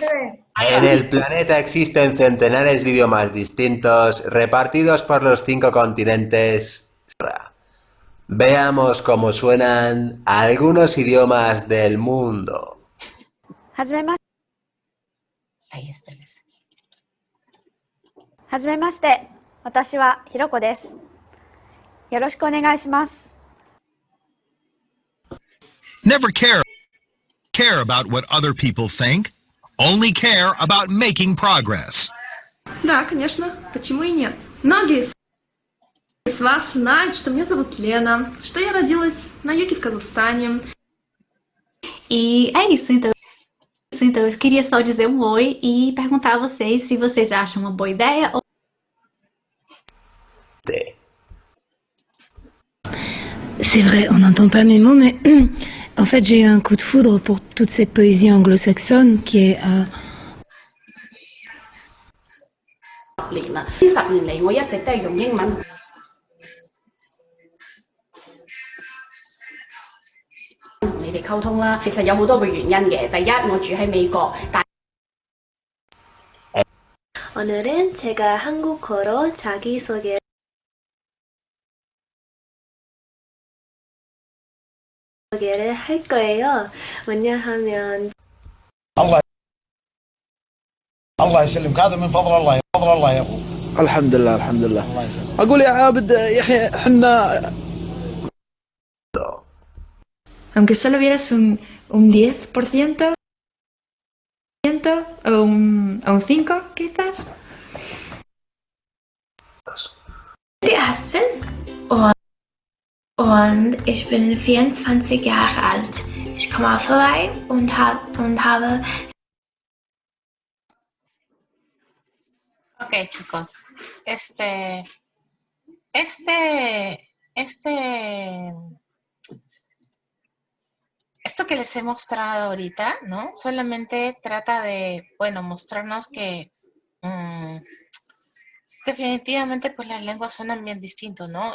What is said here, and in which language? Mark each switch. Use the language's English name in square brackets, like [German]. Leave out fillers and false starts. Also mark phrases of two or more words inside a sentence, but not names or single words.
[Spanish] En el planeta existen centenares de idiomas distintos repartidos por los 5 continentes. Veamos cómo suenan algunos idiomas del mundo. Ahí, espérense. [Japanese] はじめまして。私はひろこです。よろしくお願いします。 [English] Never care about what other people think. Only care about making progress. [Russian] Да, конечно. Почему и нет? Многие из вас знают, что меня зовут Лена, что я родилась на юге в Казахстане. [Portuguese] E é isso, então. Eu queria só dizer um oi e perguntar a vocês se vocês acham uma boa ideia ou... [French] C'est vrai, on n'entend pas mes mots, mais en fait j'ai eu un coup de foudre pour toute cette poésie anglo-saxonne qui est... [Cantonese] 年啦，呢10年嚟我一直都係用英文同你哋溝通啦。其實有好多個原因嘅。第一，我住喺美國，但 [Korean] 오늘은 제가 한국어로 자기소개를 할 거예요. 왜냐하면 [Arabic] الله يسلمك هذا من فضل الله يا اخو. الحمد لله اقول يا عابد يا اخي احنا [Spanish] Aunque solo vieras un 10% o un 5% quizás. [German] Die Aspen und ich bin 24 Jahre alt. Ich komme aus Hawaii und habe... [Spanish] Ok, chicos. Esto que les he mostrado ahorita, ¿no? Solamente trata de, bueno, mostrarnos que definitivamente pues las lenguas suenan bien distinto, ¿no?